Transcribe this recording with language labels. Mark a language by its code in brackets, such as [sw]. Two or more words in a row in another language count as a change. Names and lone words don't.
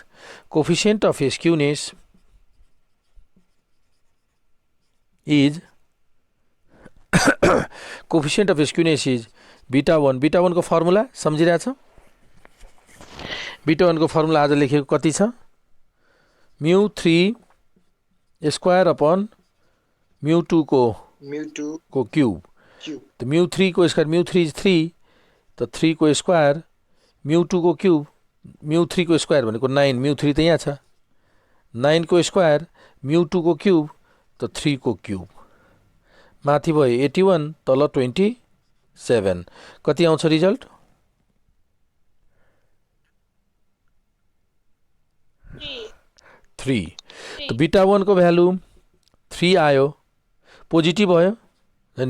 [en] coefficient of skewness is coefficient of skewness is beta 1. [ne] बीटा 1 को फर्मुला सम्झिरहेछ। बीटा 1 को फर्मुला आज लेखेको कति छ, [en] mu 3 square upon mu 2 [ne] को क्यूब। तो म्यु 3 को स्क्वायर, [en] mu 3 is 3, [ne] तो 3 को स्क्वायर म्यु 2 को क्यूब। म्यु 3 को स्क्वायर भनेको 9, म्यु 3 त यहाँ छ। 9 को स्क्वायर म्यु 2 को क्यूब, तो 3 को क्यूब। माथि भयो 81, तल 27। कति आउँछ रिजल्ट? 3। तो बीटा 1 को भ्यालु 3 आयो, पोजिटिभ भयो हैन।